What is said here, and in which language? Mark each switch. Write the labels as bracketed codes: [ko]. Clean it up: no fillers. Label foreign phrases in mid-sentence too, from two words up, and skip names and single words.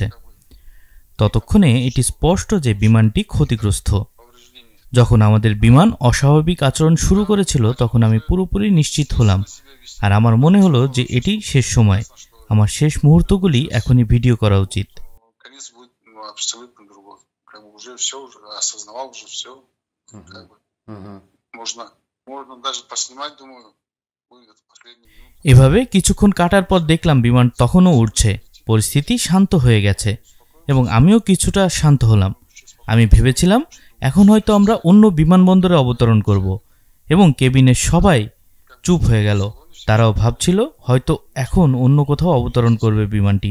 [bn] ততক্ষণে এটি স্পষ্ট যে বিমানটি ক্ষতিগ্রস্ত। যখন আমাদের বিমান অস্বাভাবিক আচরণ শুরু করেছিল, তখন আমি পুরোপুরি নিশ্চিত হলাম, আর আমার মনে হলো যে এটি শেষ সময়। আমার শেষ মুহূর্তগুলি এখনই ভিডিও করা উচিত। [ru] Уже все, уже осознавал уже все, как бы. Можно даже поснимать, думаю, будет последний минут. [bn] এভাবে কিছুক্ষণ কাটার পর দেখলাম বিমান তখনও উড়ছে। পরিস্থিতি শান্ত হয়ে গেছে এবং আমিও কিছুটা শান্ত হলাম। আমি ভেবেছিলাম এখন হয়তো আমরা অন্য বিমানবন্দরে অবতরণ করব, এবং কেবিনের সবাই চুপ হয়ে গেল। তারাও ভাবছিল হয়তো এখন অন্য কোথাও অবতরণ করবে বিমানটি।